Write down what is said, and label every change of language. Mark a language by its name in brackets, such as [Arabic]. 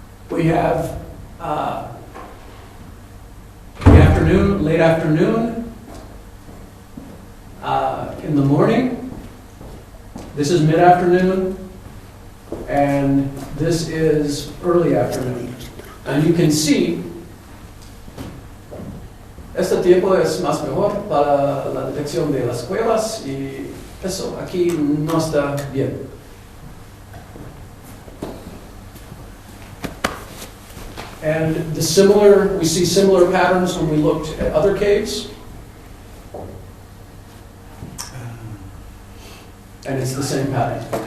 [English] We have the afternoon, late afternoon, in the morning, this is mid-afternoon, and this is early afternoon. And you can see, [Spanish] este tiempo es más mejor para la detección de las cuevas y eso aquí no está bien. [English] And we see similar patterns when we looked at other caves. And it's the same pattern.